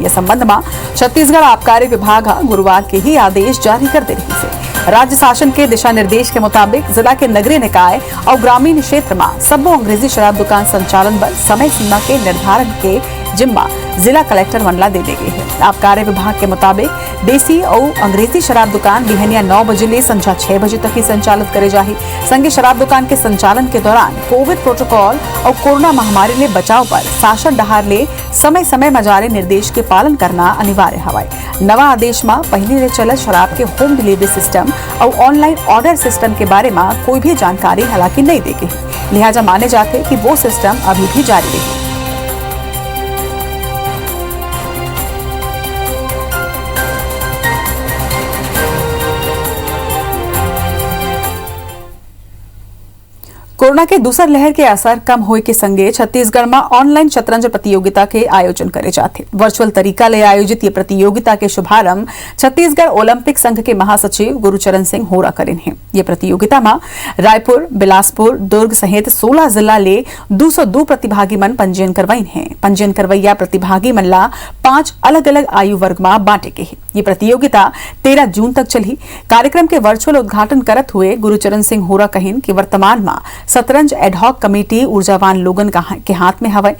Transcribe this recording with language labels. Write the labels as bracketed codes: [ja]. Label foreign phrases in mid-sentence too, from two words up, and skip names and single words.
[hne] यह संबंध में छत्तीसगढ़ आबकारी विभाग गुरुवार के ही आदेश जारी कर दे रही है। राज्य शासन के दिशा निर्देश के मुताबिक जिला के नगरीय निकाय और ग्रामीण क्षेत्र में सबो अंग्रेजी शराब दुकान संचालन पर समय सीमा के निर्धारण के जिम्मा जिला कलेक्टर मंडला दे दी गई है। आबकारी विभाग के मुताबिक देसी और अंग्रेजी शराब दुकान बिहनिया 9 बजे ले संध्या 6 बजे तक ही संचालित करे जाही। संगे शराब दुकान के संचालन के दौरान [en] covid protocol [hne] और कोरोना महामारी ले बचाव पर शासन डहार ले समय समय में जारी निर्देश के पालन करना अनिवार्य हवाए। नवा आदेश में पहले ले चलत शराब के [en] home delivery system [hne] और [en] online order system [hne] के बारे में कोई भी जानकारी हालांकि नहीं दी गई, लिहाजा माने जाते कि वो सिस्टम अभी भी जारी रहेगी। कोरोना के दूसर लहर के असर कम होए के संगे छत्तीसगढ़ में ऑनलाइन शतरंज प्रतियोगिता के आयोजन करे जाते। वर्चुअल तरीका ले आयोजित ये प्रतियोगिता के शुभारंभ छत्तीसगढ़ ओलंपिक संघ के महासचिव गुरुचरण सिंह होरा करेन हैं। ये प्रतियोगिता में रायपुर, बिलासपुर, दुर्ग सहित 16 जिला ले 202 प्रतिभागी मन पंजीयन करवाइन हैं। पंजीयन करवैया प्रतिभागी मन ला 5 अलग अलग आयु वर्ग में बांटे के हैं। ये प्रतियोगिता 13 जून तक चली। कार्यक्रम के वर्चुअल उद्घाटन करत हुए गुरुचरण सिंह होरा कहिन कि वर्तमान में शतरंज [en] ad hoc committee [hne] ऊर्जावान लोगन के हाथ में हवे।